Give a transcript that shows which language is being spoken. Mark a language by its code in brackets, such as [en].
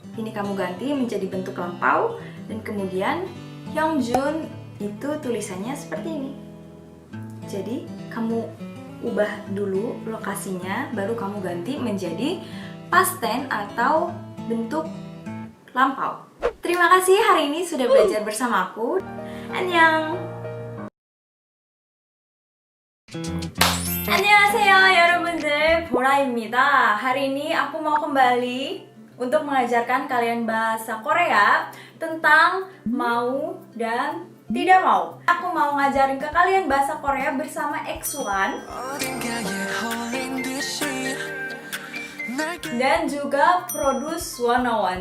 [id] Ini kamu ganti menjadi bentuk lampau dan kemudian Youngjun itu tulisannya seperti ini. Jadi kamu ubah dulu lokasinya, baru kamu ganti menjadi past tense atau bentuk lampau. Terima kasih hari ini sudah belajar bersama aku. [ko] Annyeong. 안녕하세요 여러분들, 보라입니다. [id] Hari ini aku mau kembali untuk mengajarkan kalian bahasa Korea tentang mau dan tidak mau. Aku mau ngajarin ke kalian bahasa Korea bersama X1 dan juga Produce 101.